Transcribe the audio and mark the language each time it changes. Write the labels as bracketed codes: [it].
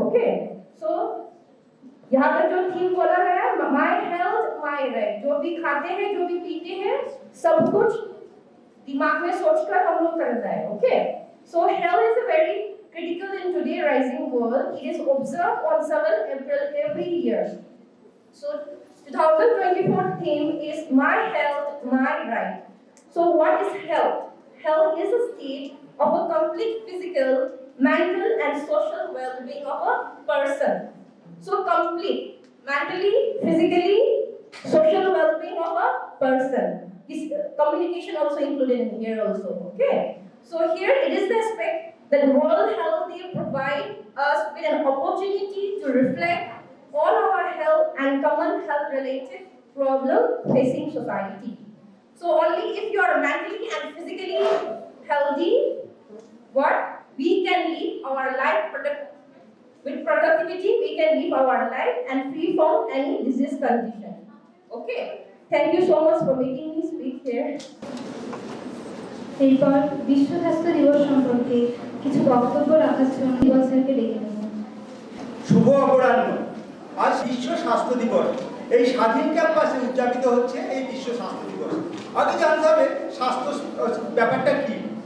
[en] Okay, so [hi] यहाँ पर जो थीम बोला है [en] my health my right, [hi] जो भी खाते हैं, जो भी पीते हैं, सब कुछ दिमाग में सोचकर हम लोग करता है. [en] Okay, so health is a very critical in today's rising world. It is observed on 7th April every year. So 2024 theme is my health, my right. So what is health? Health is a state of a complete physical, mental and social well-being of a person. So complete, mentally, physically, social well-being of a person. This communication also included in here also. Okay. So here it is the aspect that World Health Day provide us with an opportunity to reflect on our health and common health-related problem facing society. So only if you are mentally and physically healthy, we can live our life with productivity. We can live our life and free from any disease condition. Okay. Thank you so much for making me speak here. [bn] এরপর বিশ্ব স্বাস্থ্য দিবস সম্পর্কে কিছু বক্তব্য রাখার জন্য দিবস স্যারকে ডেকে নেব। শুভ অপরাহ্ন। আজ বিশ্ব স্বাস্থ্য দিবস। এই স্বাধীন ক্যাম্পাসে উদযাপিত হচ্ছে এই বিশ্ব স্বাস্থ্য দিবস। আগে জানতে হবে স্বাস্থ্য ব্যাপারটা কি।